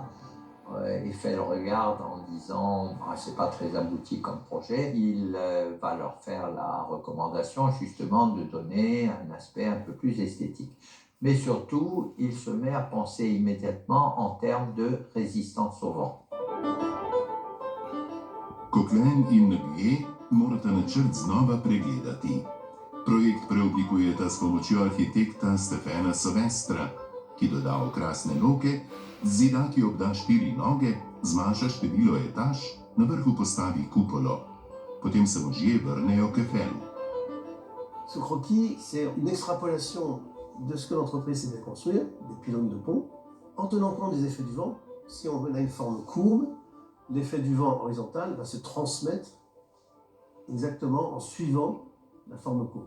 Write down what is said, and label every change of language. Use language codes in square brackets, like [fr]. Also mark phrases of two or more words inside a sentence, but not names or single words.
[fr] Eiffel regarde en disant c'est pas très abouti comme projet. Il va leur faire la recommandation justement de donner un aspect un peu plus esthétique. Mais surtout, il se met à penser immédiatement en termes de résistance au vent. [sl] Coquelin in Noguier morata načrt znova pregledati. Projekt preoblikujeta s pomočjo arhitekta Stephena Sauvestra, ki doda okrasne loke, zida, ki obda 4 noge, zmanjša število etaž, na vrhu postavi kupolo. Potem se možje vrnejo k Eiffelu. [fr] Ce croquis, c'est une extrapolation de ce que l'entreprise s'est fait construire, des pylônes de pont, en tenant compte des effets du vent. Si on a une forme courbe, l'effet du vent horizontal va se transmettre exactement en suivant la forme courbe.